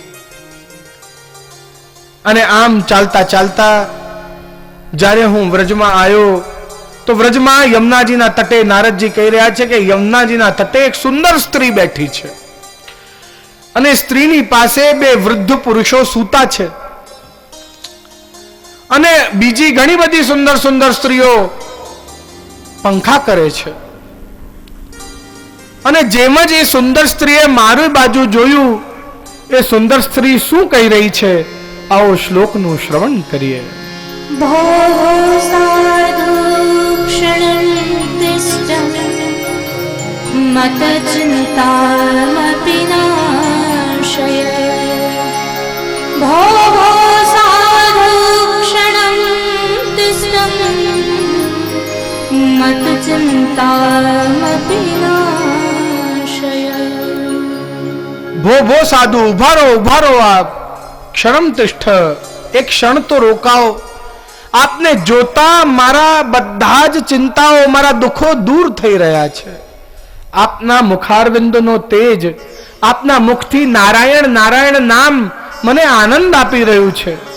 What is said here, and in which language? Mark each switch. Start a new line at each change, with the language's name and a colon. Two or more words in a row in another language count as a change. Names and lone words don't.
Gujarati: અને આમ ચાલતા ચાલતા જ્યારે હું વ્રજમાં આવ્યો તો વ્રજમાં યમુનાજીના તટે નારદજી કહી રહ્યા છે કે યમુનાજીના તટે એક સુંદર સ્ત્રી બેઠી છે અને સ્ત્રીની પાસે બે વૃદ્ધ પુરુષો સૂતા છે અને બીજી ઘણી બધી સુંદર સુંદર સ્ત્રીઓ પંખા કરે છે. અને જેમ જ એ સુંદર સ્ત્રીએ મારી બાજુ જોયું, એ સુંદર સ્ત્રી શું કહી રહી છે, आओ श्लोक નું શ્રવણ કરીએ.
Sanskrit: भो साधु क्षणं तिष्ठं मत चिन्तामपि नाशय. भो साधु क्षणं तिष्ठं मत चिन्तामपि नाशय.
Gujarati: ભો સાધુ, ઉભા રહો આપ.
Sanskrit: ક્ષણમ તિષ્ઠ,
Gujarati: એક ક્ષણ તો રોકાઓ. આપને જોતા મારા બધા જ ચિંતાઓ, મારા દુઃખો દૂર થઈ રહ્યા છે. આપના મુખારવિંદનો તેજ, આપના મુખથી નારાયણ નારાયણ નામ મને આનંદ આપી રહ્યું છે.